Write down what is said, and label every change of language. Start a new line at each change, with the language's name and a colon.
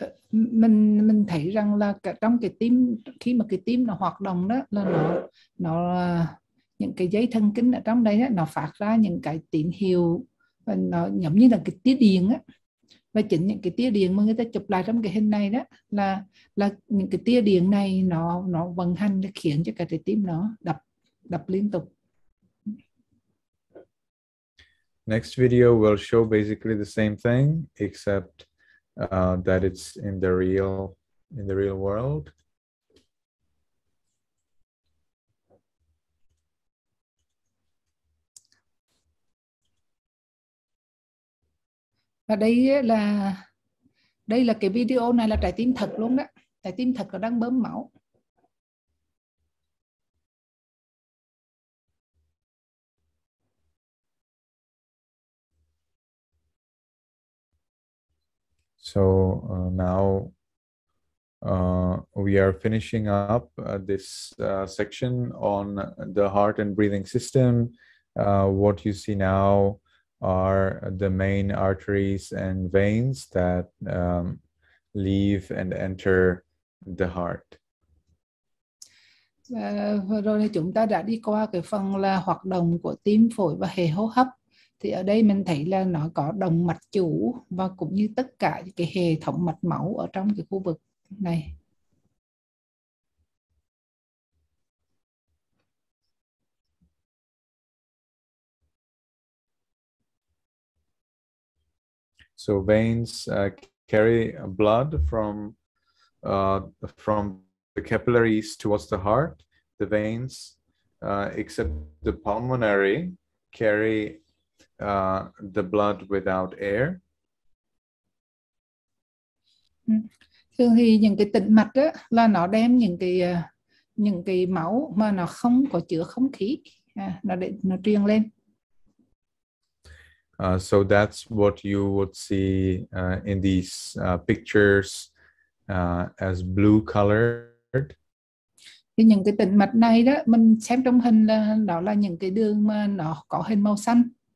Vietnamese: mình thấy rằng là trong cái tim, khi mà cái tim nó hoạt động đó là nó những cái dây thần kinh ở trong đây đó, nó phát ra những cái tín hiệu và nó giống như là cái tia điện á, và chính những cái tia điện mà người ta chụp lại trong cái hình này đó là những cái tia điện này nó vận hành để khiến cho cái trái tim nó đập liên tục.
English: Next video will show basically the same thing, except that it's in the real world.
Vietnamese: Và đây là cái video này là trái tim thật luôn đó, trái tim thật nó đang bơm máu.
English: So now we are finishing up this section on the heart and breathing system. What you see now are the main arteries and veins that leave and enter the heart.
Vietnamese: Vừa rồi thì chúng ta đã đi qua cái phần là hoạt động của tim, phổi và hệ hô hấp. Thì ở đây mình thấy là nó có động mạch chủ và cũng như tất cả cái hệ thống mạch máu ở trong cái khu vực này.
English: So veins carry blood from the capillaries towards the heart. The veins, except the pulmonary, carry the blood without air.
Vietnamese: Thường thì những cái tĩnh mạch đó là nó đem những cái máu mà nó không có chứa không khí, nó truyền lên.
English: So that's what you would see in these pictures as blue colored.
Vietnamese: Thì những cái tĩnh mạch này đó mình xem trong hình là đó là những cái đường mà nó có hình màu xanh.